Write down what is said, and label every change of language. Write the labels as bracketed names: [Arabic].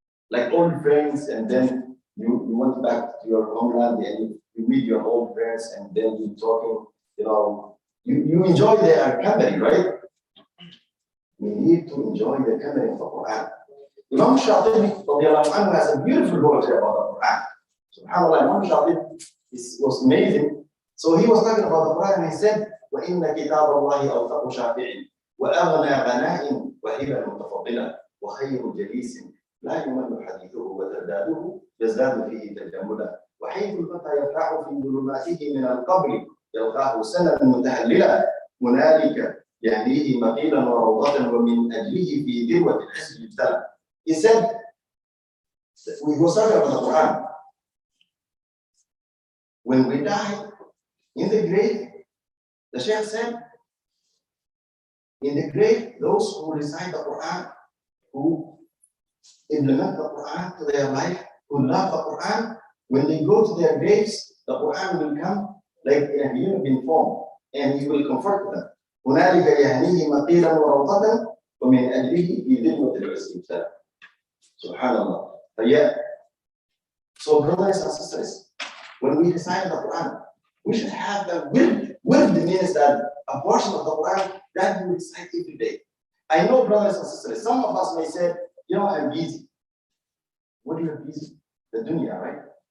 [English] Like old friends, and then you went back to your homeland and you meet your old friends, and then you're talking, you enjoy their company, right? We need to enjoy the company of the Quran. Imam Shatibi has a beautiful poetry about the Quran. SubhanAllah, Imam Shatibi was amazing. So he was talking about the Quran and he said, [Arabic] وَإِنَّ كِتَابَ اللَّهِ أَوْثَقُ شَافِعٍ وَأَغْنَى غَنَاءٍ وَهِبًا مُتَفَضِّلًا وَخَيْرُ جَلِيسٍ لَا يُمَلُّ حديثه وترداده يزداد فيه تجملا وحيث الفتى يفرح في ظلماته من القبر يلقاه سنة متهللا هنالك يهديه مقيلا وروضة ومن أجله في ذروة الحسن ابتلى. [English] He said, we go talking about the Quran. When we die in the grave, the Shaykh said, in the grave, those who recite the Quran, who implement the Quran to their life, who love the Quran, when they go to their graves, the Quran will come like in a human form, and he will comfort them. [Arabic] هنالك يهنيه مقيلا وروضة ومن أجله في ذروة العز ابتلى. Subhanallah. [English] But yeah, so brothers and sisters, when we recite the Quran, we should have the will. Will means that a portion of the Quran that we recite every day. I know, brothers and sisters, some of us may say, I'm busy. What are you busy? The dunya, right?